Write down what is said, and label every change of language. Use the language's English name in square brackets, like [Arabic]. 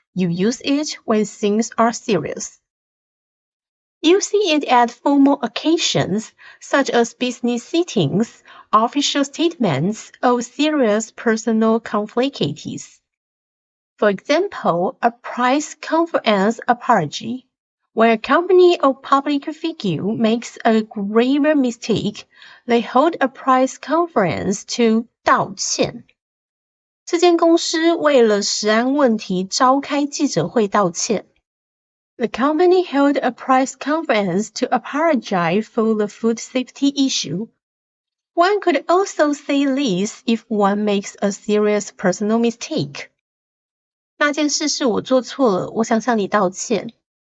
[English] You use it when things are serious. You see it at formal occasions, such as business sittings, official statements, or serious personal conflicts. For example, a press conference apology. When a company or public figure makes a grave mistake, they hold a press conference to 道歉。 [Chinese] 这间公司为了食安问题召开记者会道歉。 [English] The company held a press conference to apologize for the food safety issue. One could also say this if one makes a serious personal mistake. [Chinese] 那件事是我做错了，我想向你道歉。